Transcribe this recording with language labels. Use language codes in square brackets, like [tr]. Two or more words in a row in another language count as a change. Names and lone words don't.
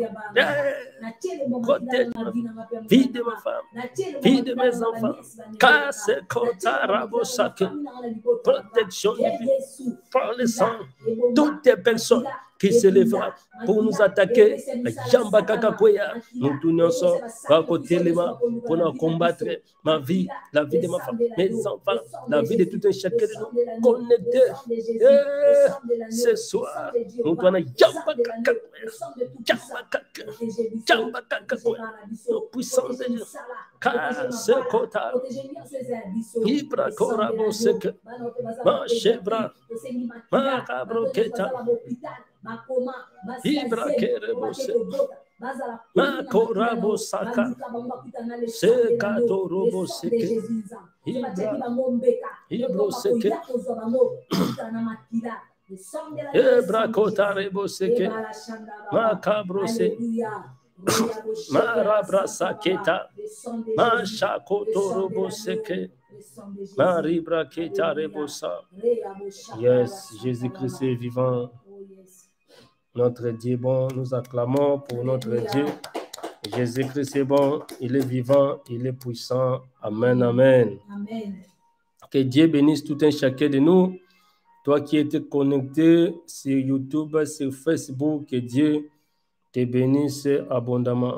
[fr] Protège ma vie de ma femme, vie de mes enfants, casse Kotarabo Saka, protection divine par le sang, toutes les personnes qui se lèvera pour nous attaquer, nous tournons à côté de moi pour nous combattre ma vie, la vie de ma femme, mes enfants, la vie de tout un chacun de nous connectés. Ce soir, nous donnons la puissance de Dieu. Car ce kota, Ibra Korabo Seke, ma chebra, ma cabroketa. Ibra Kerebo Seke, ma korabo saka, se katorobo seke, Ibro Seke, Ibra Kotarebo Seke, ma cabro Seke, Marabra Saketa, ma Shakotorobo Seke, Maribra Keta Rebosa. Yes, Jésus-Christ est vivant. Notre Dieu est bon, nous acclamons pour notre Dieu. Jésus-Christ est bon, il est vivant, il est puissant. Amen, amen. Amen. Que Dieu bénisse tout un chacun de nous. Toi qui étais connecté sur YouTube, sur Facebook, que Dieu te bénisse abondamment.